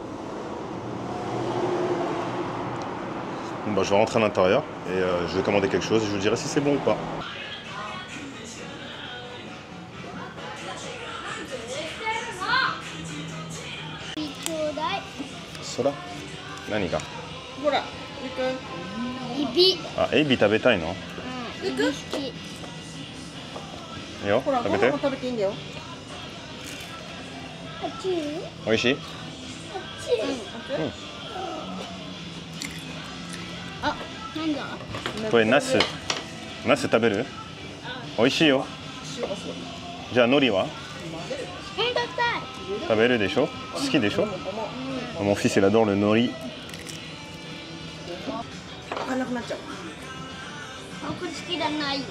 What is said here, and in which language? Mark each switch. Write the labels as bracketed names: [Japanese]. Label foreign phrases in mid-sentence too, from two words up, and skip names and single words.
[French] Bon bah, je vais rentrer à l'intérieur et je vais commander quelque chose et je vous dirai si c'est bon ou pas. [Japanese] Soda? 何が? [French] Voilà. [Japanese] Ebi. Ah, ebi 食べたいの? エビ好き。いいよ、食べて。食べていいんだよ。あっち？おいしい? あっち。あ、なんだ？これナス食べる? おいしいよ。じゃあ海苔は? 食べるでしょ? 好きでしょ? [French] Mon fils il adore le nori. [Japanese] 開かなくなっちゃう。あ、これ好きじゃないよ。